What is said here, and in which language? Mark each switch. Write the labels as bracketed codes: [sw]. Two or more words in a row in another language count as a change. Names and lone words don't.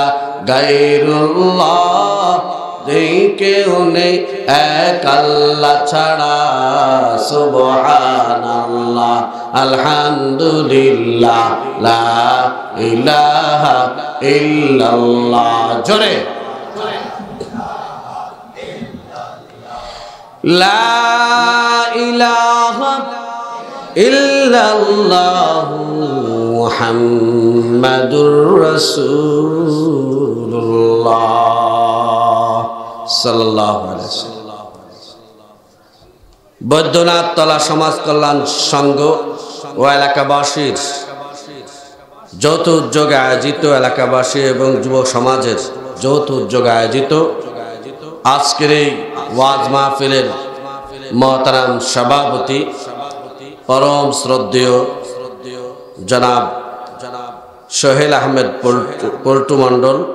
[ur] غیر اللہ دیکھے انہیں ایک اللہ چھڑا [ar] سبحان اللہ الحمدللہ لا الہ الا اللہ جورے لا الہ الا اللہ محمد رسول اللہ صلی اللہ علیہ وسلم বৈদ্যনাথ তলা [bn] সমাজ কল্যাণ সংঘ ও এলাকাবাসীর যৌথ উদ্যোগে আয়োজিত এলাকাবাসী এবং যুব সমাজের যৌথ উদ্যোগে আয়োজিত আজকের এই ওয়াজ মাহফিলের মহতারাম সভাপতি পরম শ্রদ্ধেয় জনাব সোহেল আহমেদ পল্টু মণ্ডল,